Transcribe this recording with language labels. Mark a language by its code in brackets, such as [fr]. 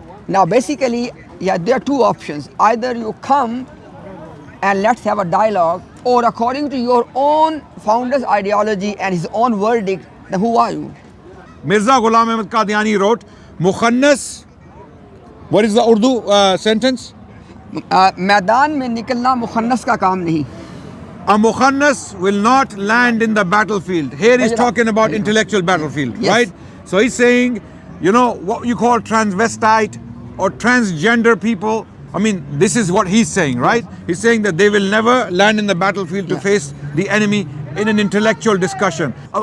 [en] Now basically, there are two options. Either you come and let's have a dialogue, or according to your own founder's ideology and his own verdict, then who are you? Mirza Ghulam Ahmad Qadiani wrote, Mukhannas, what is the Urdu sentence? [hi] मैदान में निकलना मुखन्नस का काम नहीं. [en] A Mukhannas will not land in the battlefield. Here he's talking about intellectual battlefield, Yes. right? So he's saying, what you call transvestite or transgender people, I mean, this is what he's saying, right? He's saying that they will never land in the battlefield to face the enemy in an intellectual discussion.